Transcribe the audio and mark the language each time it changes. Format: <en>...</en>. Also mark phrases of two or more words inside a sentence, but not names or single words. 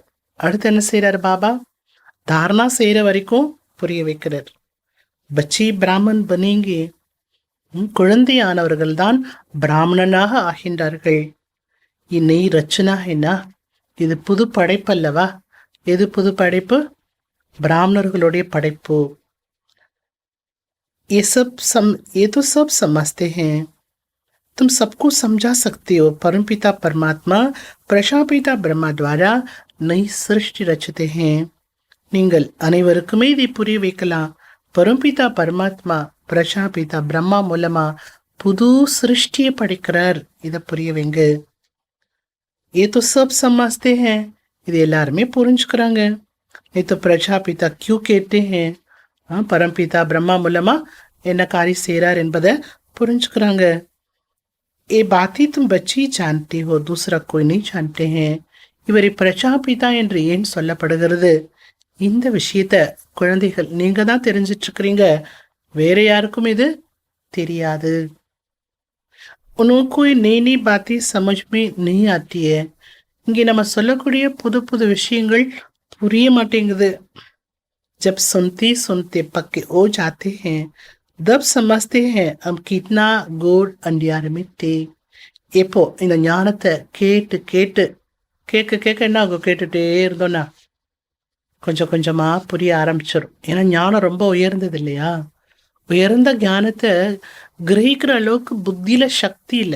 <ta>அடுத்து என்ன செய்யறாரு பாபா, தாரணா செய்யற வரைக்கும் புரிய வைக்கிறார்.</ta> <hi>बच्ची ब्राह्मण बनेंगी,</hi> <ta>குழந்தையானவர்கள் தான் பிராமணனாக ஆகின்றார்கள். இன்னை ரச்சனா என்ன, இது புது படைப்பல்லவா? எது புது படைப்பு? பிராமணர்களுடைய படைப்பு.</ta> <hi>ये तो सब समझते हैं, तुम सबको समझा सकते हो. परमपिता परमात्मा प्रजापिता ब्रह्मा द्वारा नई सृष्टि रचते हैं.</hi> <ta>நீங்கள் அனைவருக்குமே இதை புரிய வைக்கலாம். பரம்பிதா பரமாத்மா பிரஜாபிதா பிரம்மா மூலமா புது சிருஷ்டியை படைக்கிறார். இதை புரிய வைங்க.</ta> <hi>ये तो सब समझते हैं,</hi> <ta>இது எல்லாருமே புரிஞ்சுக்கிறாங்க.</ta> <hi>ये तो प्रजापिता क्यों कहते हैं,</hi> <ta>பரம்பிதா பிரம்மா மூலமா என்ன காரியம் செய்கிறார் என்பதை புரிஞ்சுக்கிறாங்க.</ta> <hi>ये बातें तुम बच्ची जानते हो, दूसरा कोई नहीं जानते हैं.</hi> <ta>இவரை பிரஜாபிதா என்று ஏன் சொல்லப்படுகிறது? இந்த விஷயத்த குழந்தைகள் நீங்க தான் தெரிஞ்சிட்டு இருக்கிறீங்க, வேற யாருக்கும் இது தெரியாது.</ta> <hi>உனக்கு नई नई बातें समझ में नहीं आती है.</hi> <ta>இங்கே நம்ம சொல்லக்கூடிய புது புது விஷயங்கள் புரிய மாட்டேங்குது.</ta> <hi>जब सुनते सुनते पक्के हो जाते हैं, तब समझते हैं हम कितना गोड अंधियारे में थे.</hi> <ta>எப்போ இந்த ஞானத்தை கேட்டு கேட்டு கேட்க கேட்க என்ன ஆகும், கேட்டுட்டே இருந்தோன்னா கொஞ்சம் கொஞ்சமா புரிய ஆரம்பிச்சிடும். ஏன்னா ஞானம் ரொம்ப உயர்ந்தது இல்லையா? உயர்ந்த ஞானத்தை கிரகிக்கிற அளவுக்கு புத்தியில சக்தி இல்லை.</ta>